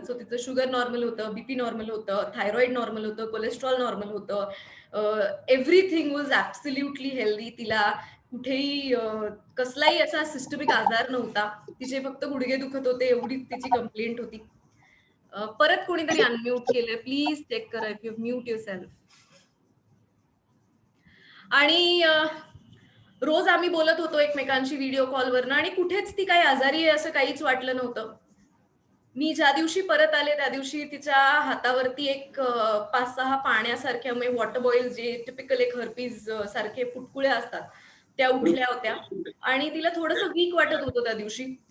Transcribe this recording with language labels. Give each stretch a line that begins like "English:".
Marathi: So तिचं sugar normal होतं, BP normal होतं, थायरॉइड नॉर्मल होतं, कोलेस्ट्रॉल नॉर्मल होतं.
English: Everything was absolutely healthy.
Marathi: तिला कुठेही कसलाही असा सिस्टमिक आजार नव्हता. तिचे फक्त गुडघे दुखत होते, एवढीच तिची कंप्लेंट होती. परत कोणीतरी अनम्यूट केलंय.
English: Please check करा if you mute yourself.
Marathi: आणि रोज आम्ही बोलत होतो एकमेकांशी व्हिडिओ कॉलवरनं आणि कुठेच ती काही आजारी आहे असं काहीच वाटलं नव्हतं. मी ज्या दिवशी परत आले त्या दिवशी तिच्या हातावरती एक 5-6 पाण्यासारख्या म्हणजे वॉटर बॉईल जे टिपिकल एक हर्पीज सारखे पुटकुळ्या असतात त्या उठल्या होत्या आणि तिला थोडंसं वीक वाटत होतं त्या दिवशी.